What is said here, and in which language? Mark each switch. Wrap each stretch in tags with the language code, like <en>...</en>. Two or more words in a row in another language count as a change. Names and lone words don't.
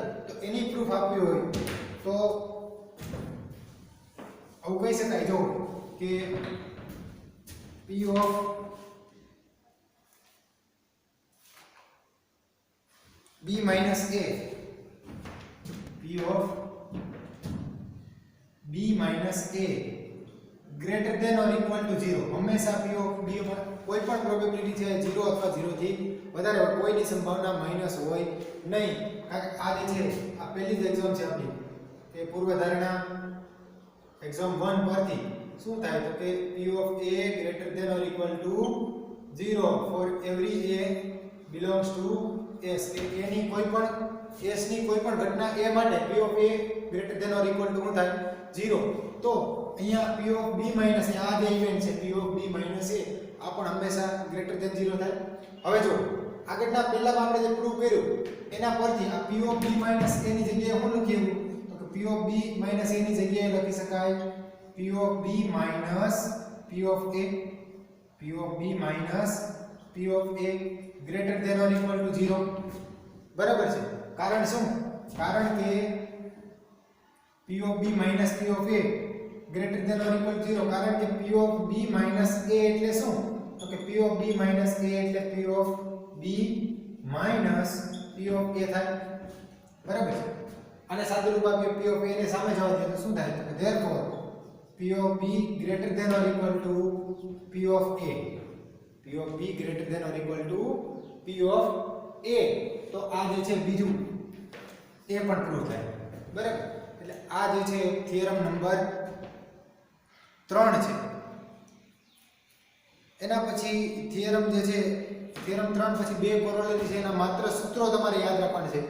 <gu>તો એની પ્રૂફ આપવી હોય તો આવું કહી શકાય જો કે</gu> <en>P of B minus A, P of B minus A greater than or equal to 0.</en> <gu>હંમેશા</gu> <en>P of B</en> <gu>માં કોઈ પણ પ્રોબેબિલિટી છે 0 અથવા 0 થી વધારે હોય, કોઈની સંભાવના માઈનસ હોય નહીં, કારણ કે આ જે છે આ પહેલી જ એક્ઝામ છે આપણી કે પૂર્વધારણા એક્ઝામ 1 પરથી શું થાય તો કે</gu> <en>P of A greater than or equal to 0 for every A belongs to S.</en> <gu>કે A ની કોઈ પણ S ની કોઈ પણ ઘટના A માટે</gu> <en>P of A greater than or equal to</en> <gu>શું થાય 0. તો અહીંયા</gu> <en>P of B minus A,</en> <gu>આ જે ઇવેન્ટ છે</gu> <en>P of B minus A,</en> <gu>આ પણ હંમેશા</gu> <en>greater than 0</en> <gu>થાય. હવે જો આગળના પહેલામાં આપણે જે પ્રૂવ કર્યું એના પરથી આ</gu> <en>P of B minus A</en> <gu>ની જગ્યાએ શું લખીએ તો કે</gu> <en>P of B minus A</en> <gu>ની જગ્યાએ લખી શકાય</gu> <en>P of B minus P of A, P of B minus P of A greater than or equal to 0.</en> <gu>બરાબર છે. કારણ શું? કારણ કે</gu> <en>P of B minus P of A greater than or equal to 0,</en> <gu>કારણ કે</gu> <en>P of B minus A</en> <gu>એટલે શું તો કે</gu> <en>P of B minus A એટલે P of B minus P of A</en> <gu>થાય, બરાબર છે. આને સાદું રૂપ આપીએ</gu> <en>P of A</en> <gu>ને સામે જવા દઈએ તો શું થાય તો કે</gu> <en>therefore P of B greater than or equal to P of A, P of B greater than or equal to P of A.</en> <gu>તો આ જે છે બીજું એ પણ પ્રૂવ થાય, બરાબર. એટલે આ જે છે થિયરમ નંબર 3 છે. એના પછી થિયરમ જે છે થિયરમ 3 પછી બે કોરોલરી છે, એના માત્ર સૂત્રો તમારે યાદ રાખવાના છે.</gu>